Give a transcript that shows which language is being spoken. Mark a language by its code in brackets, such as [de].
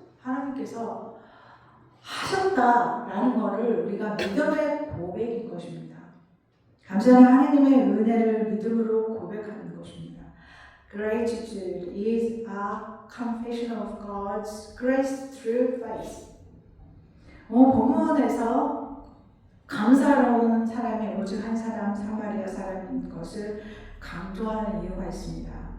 [ko] 하나님께서 하셨다라는 것을 우리가 믿음의 고백인 것입니다. 감사는 하나님의 은혜를 믿음으로 고백하는 것입니다. [en] Gratitude is a confession of God's grace through faith. [ko] 본문에서 감사로운 사람이 오직 한 사람, 사마리아 사람인 것을 강조하는 이유가 있습니다.